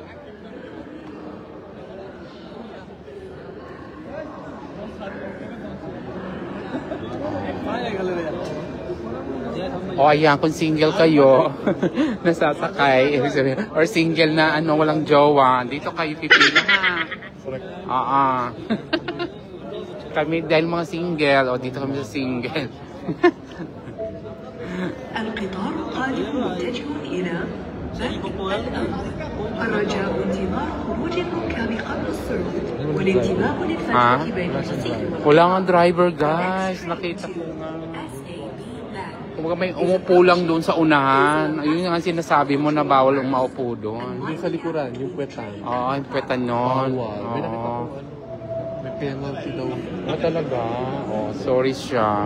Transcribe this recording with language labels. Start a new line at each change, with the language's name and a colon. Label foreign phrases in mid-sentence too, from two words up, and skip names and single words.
Filipino: Ayan, kung single kayo, nasasakay, or single na walang jowa, dito kayo pipila ha. Kami dahil mga single, dito kami sa single.
Arabic: الرجاء انتظار خروج الركاب قبل الصعود والانتباه للفترة بين الجسيم
Filipino: Wala nga driver, guys. Nakita ko nga. Kumbaga may umupo lang doon sa unahan. Ayun nga ang sinasabi mo na bawal umaupo doon. Yung sa likuran, yung kwetan. Oo, yung pwetan nun. Bawal. May nakita Oo. ko, may penalty daw. Talaga? Oh, sorry siya.